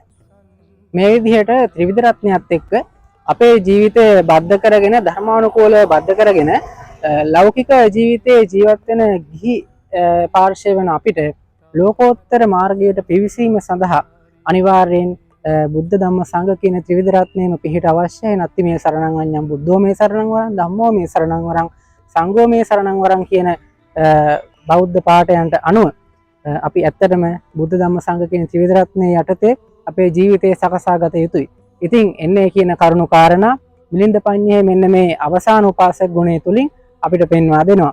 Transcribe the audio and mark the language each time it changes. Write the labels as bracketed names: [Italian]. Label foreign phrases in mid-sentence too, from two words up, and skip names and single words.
[Sinhala] මේ විදිහට ත්‍රිවිධ රත්නයත් එක්ක අපේ ජීවිතය බද්ධ කරගෙන ධර්මානුකූලව බද්ධ කරගෙන ලෞකික ජීවිතයේ ජීවත් වෙන ගිහි පාර්ශ්වය වෙන අපිට ලෝකෝත්තර මාර්ගයට පිවිසීම සඳහා අනිවාර්යෙන් බුද්ධ ධම්ම සංඝ කියන ත්‍රිවිධ රත්නයේම පිහිට අවශ්‍යයි. නැත්නම් මේ [Pali] සරණං වඤ්ඤං බුද්ධෝ මේ සරණං වරං ධම්මෝ මේ සරණං වරං සංඝෝ මේ සරණං වරං [Sinhala] කියන බෞද්ධ පාඨයන්ට අනුව අපි ඇත්තටම බුද්ධ ධම්ම සංඝ කියන ත්‍රිවිධ රත්නයේ යටතේ අපේ ජීවිතය සකසා ගත යුතුයි. ඉතින් එන්නේ කියන කරුණු කාරණා මිලින්ද පඤ්ඤේ මෙන්න මේ අවසාන උපාසක ගුණය තුලින් අපිට පෙන්වා දෙනවා.